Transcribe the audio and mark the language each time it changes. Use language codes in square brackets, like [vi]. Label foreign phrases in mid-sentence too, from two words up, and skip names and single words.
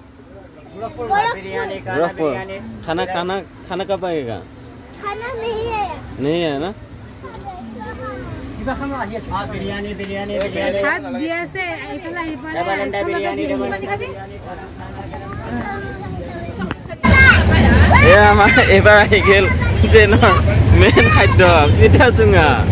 [hi] गोरखपुर। खाना कब आएगा? खाना नहीं आया। नहीं है ना? [as] এবাৰ আহি গেল ট্ৰেইনৰ মেইন খাদ্য পিঠা চুঙা।